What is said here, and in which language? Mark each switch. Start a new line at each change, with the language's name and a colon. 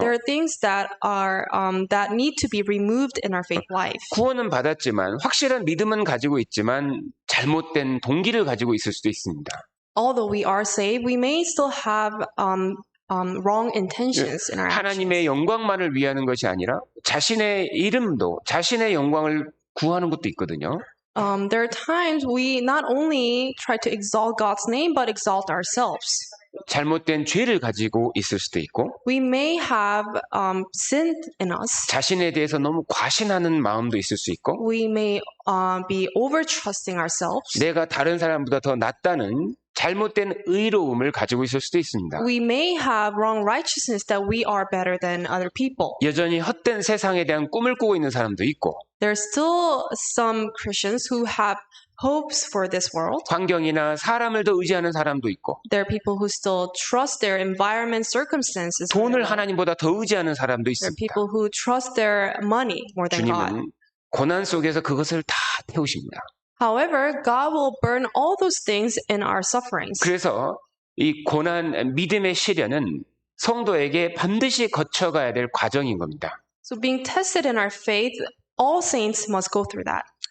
English: There are things that are that need to be removed in our faith life.
Korean: 구원은 받았지만 확실한 믿음은 가지고 있지만 잘못된 동기를 가지고 있을 수도 있습니다.
English: Although we are saved, we may still have wrong intentions in our actions.
Korean: 하나님의 영광만을 위하는 것이 아니라 자신의 이름도 자신의 영광을 구하는 것도 있거든요.
English: There are times we not only try to exalt God's name, but exalt ourselves.
Korean: 잘못된 죄를 가지고 있을 수도 있고
English: We may have sinned in us.
Korean: 자신에 대해서 너무 과신하는 마음도 있을 수 있고
English: We may be over-trusting ourselves.
Korean: 내가 다른 사람보다 더 낫다는 잘못된 의로움을 가지고 있을 수도 있습니다.
English: We may have wrong righteousness that we are better than other people.
Korean: 여전히 헛된 세상에 대한 꿈을 꾸고 있는 사람도 있고
English: There's still some Christians who have hopes for this world.
Korean: 환경이나 사람을 더 의지하는 사람도 있고
English: There are people who still trust their environment, circumstances.
Korean: 돈을 하나님보다 더 의지하는 사람도
English: There are people who trust their money more than God.
Korean: 주님은 고난 속에서 그것을 다 태우십니다.
English: However, God will burn all those things in our sufferings.
Korean: 그래서 이 고난, 믿음의 시련은 성도에게 반드시 거쳐가야 될 과정인 겁니다.
English: So being tested in our faith, all saints must go through that.